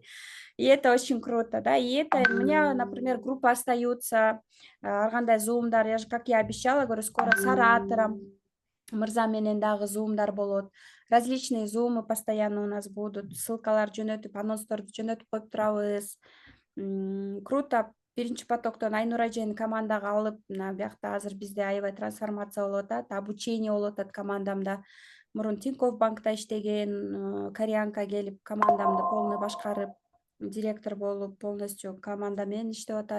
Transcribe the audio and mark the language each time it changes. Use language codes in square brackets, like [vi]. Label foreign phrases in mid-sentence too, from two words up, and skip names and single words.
[ru] И это очень круто, да, и это у меня, например, группа остаются, [ky] ар кандай зумдар, [ru] как я обещала, говорю, скоро с оратором, [ky] мырза менен дагы зумдар болот, [ru] различные зумы постоянно у нас будут, [ky] ссылкалар жөнөтүп, анонсторду жөнөтүп коюп турабыз. [ru] Круто. [ky] Биринчи потоктон Айнур эжени командага алып, мына биякта азыр бизде аябай трансформация болуп атат, обучение болуп атат командамда. Мурун Тинькофф банкта иштеген кореянка келип командамды полный башкарып, директор болуп, полностью команда менен иштеп атат.